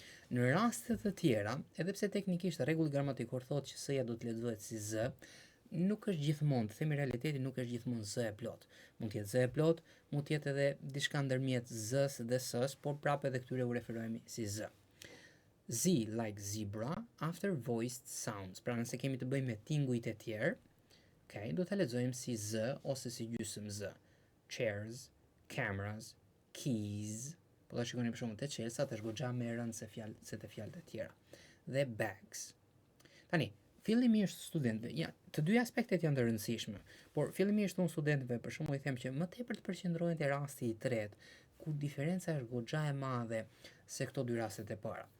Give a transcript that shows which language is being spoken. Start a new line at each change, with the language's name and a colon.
Albanian: Në raste të tjera, edhe pse teknikisht rregulli gramatikor thotë që s-ja do të lexohet si z, nuk është gjithmonë, të themi realiteti nuk është gjithmonë z e plot. Mund të jetë z e plot, mund të jetë edhe diçka ndërmjet z-s dhe s-s, por prapë edhe këtyre u referohemi si z.
English: Z like zebra after voiced sounds.
Albanian: Pra nëse kemi të bëjmë me tingujt e tjerë, okay, do ta lexojmë si z ose si gjysmë z.
English: Chairs, cameras, keys.
Albanian: Po ta shikoni për shembull te Chelsea është goxha më e rëndë se te fjalët e tjera. Dhe bags. Tani, fillimisht studentëve, ja, të dy aspektet janë të rëndësishme, por fillimisht unë studentëve për shembull i them që më tepër të përqendrohen te rasti i tretë, ku diferenca është goxha e madhe se këto dy rastet e para.